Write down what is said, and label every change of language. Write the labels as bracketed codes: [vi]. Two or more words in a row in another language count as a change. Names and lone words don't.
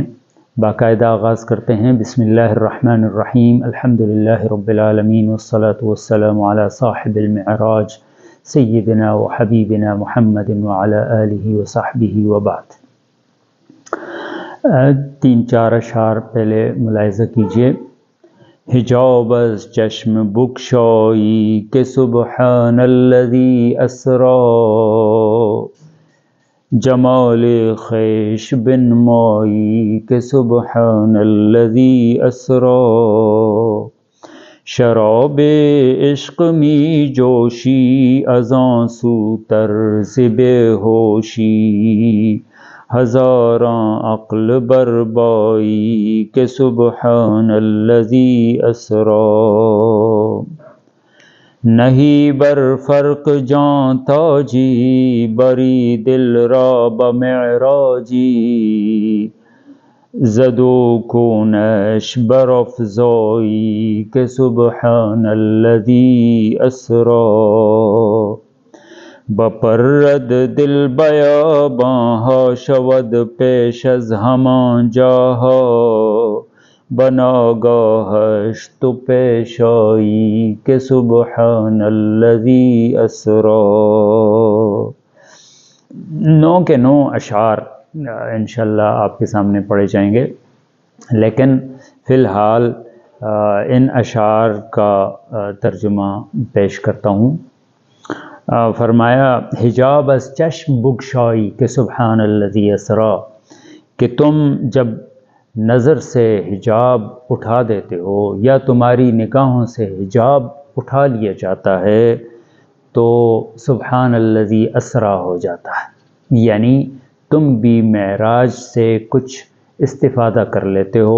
[ur] باقاعدہ آغاز کرتے ہیں، [ar] بسم اللہ الرحمن الرحیم، الحمدللہ رب العالمین والصلاة والسلام علی صاحب المعراج سیدنا و حبیبنا محمد وعلی آلہ وصحبہ وبعد۔ [ur] 3-4 اشعار پہلے ملاحظہ کیجئے۔ [fa] حجاب از چشم بگشائی کہ [ar] سبحان الذی اسرا، [fa] جمال خویش بنمائی کہ [ar] سبحان الذی اسرا، [fa] شراب عشق می جوشی از آن سو طرز بے ہوشی، ہزاراں عقل بربائی کہ [ar] سبحان الذی اسرا، [fa] نہیں بر فرق جان تاجی بری دل را بمعراجی، زدو کونش برافزائی کہ [ar] سبحان الذی اسرا، [fa] بپرد دل بیاباں ہا شود پیش از ہمان جاہا، بناگاہش تو پیش آئی کہ [ar] سبحان الذی اسرا۔ [ur] 9 کے 9 اشعار انشاءاللہ آپ کے سامنے پڑھے جائیں گے، لیکن فی الحال ان اشعار کا ترجمہ پیش کرتا ہوں۔ فرمایا، [fa] حجاب از چشم بگشائی [ur] کہ [ar] سبحان الذی اسرا، [ur] کہ تم جب نظر سے حجاب اٹھا دیتے ہو یا تمہاری نگاہوں سے حجاب اٹھا لیا جاتا ہے تو [ar] سبحان الذی اسرا [ur] ہو جاتا ہے، یعنی تم بھی معراج سے کچھ استفادہ کر لیتے ہو۔